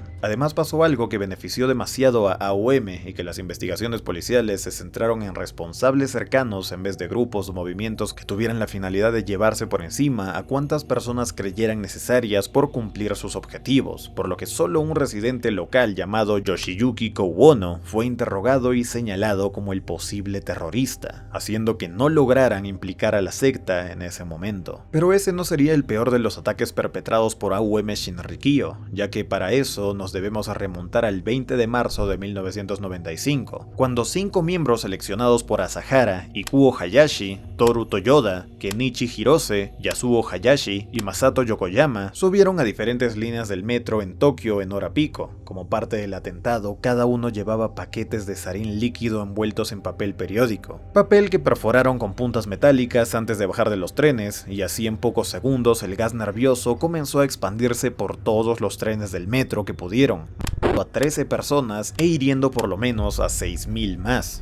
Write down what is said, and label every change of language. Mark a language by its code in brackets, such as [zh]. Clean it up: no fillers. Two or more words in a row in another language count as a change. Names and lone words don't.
[es] Además pasó algo que benefició demasiado a AUM y que las investigaciones policiales se centraron en responsables cercanos en vez de grupos o movimientos que tuvieran la finalidad de llevarse por encima a cuantas personas creyeran necesarias por cumplir sus objetivos, por lo que solo un residente local llamado Yoshiyuki Kowono fue interrogado y señalado como el posible terrorista, haciendo que no lograran implicar a la secta en ese momento. Pero ese no sería el peor de los ataques perpetrados por AUM Shinrikyo, ya que para eso nos debemos remontar al 20 de marzo de 1995, cuando 5 miembros seleccionados por Asahara, Ikuo Hayashi, Toru Toyoda, Kenichi Hirose, Yasuo Hayashi y Masato Yokoyama subieron a diferentes líneas del metro en Tokio en hora pico. Como parte del atentado, cada uno llevaba paquetes de sarín líquido envueltos en papel periódico, papel que perforaron con puntas metálicas antes de bajar de los trenes, y así en pocos segundos el gas nervioso comenzó a expandirse por todos los trenes del metro que pudieron, a 13 personas e hiriendo por lo menos a 6.000 más.